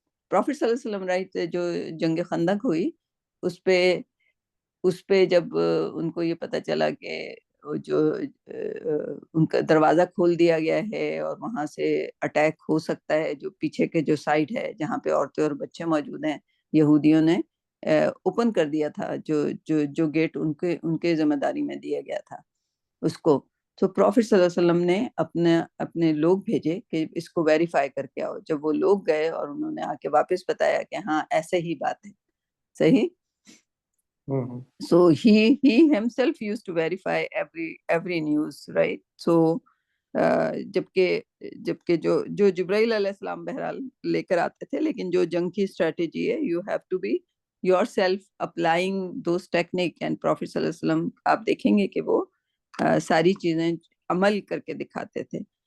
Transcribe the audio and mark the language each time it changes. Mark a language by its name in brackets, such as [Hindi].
[Urdu] Prophet صلی اللہ علیہ وسلم رائٹ, جو جنگ خندق ہوئی اس پہ جب ان کو یہ پتا چلا کہ جو ان کا دروازہ کھول دیا گیا ہے اور وہاں سے اٹیک ہو سکتا ہے, جو پیچھے کے جو سائڈ ہے جہاں پہ عورتیں اور بچے موجود ہیں, یہودیوں نے اوپن کر دیا تھا جو گیٹ ان کے ذمہ داری میں دیا گیا تھا اس کو. تو پروفیٹ صلی اللہ علیہ وسلم نے اپنے لوگ بھیجے کہ اس کو ویریفائی کر کے آؤ. جب وہ لوگ گئے اور انہوں نے آ کے واپس بتایا کہ ہاں ایسے ہی بات ہے, صحیح. [English] So he himself used to verify every news, right? [Urdu] So جبکہ جو جبرائیل علیہ السلام بہرحال لے کر آتے تھے, لیکن جو جنگ کی اسٹریٹجی ہے, [English] you have to be yourself applying those technique. [Urdu] And Prophet صلی اللہ علیہ وسلم آپ دیکھیں گے کہ وہ ساری چیزیں عمل کر کے دکھاتے تھے.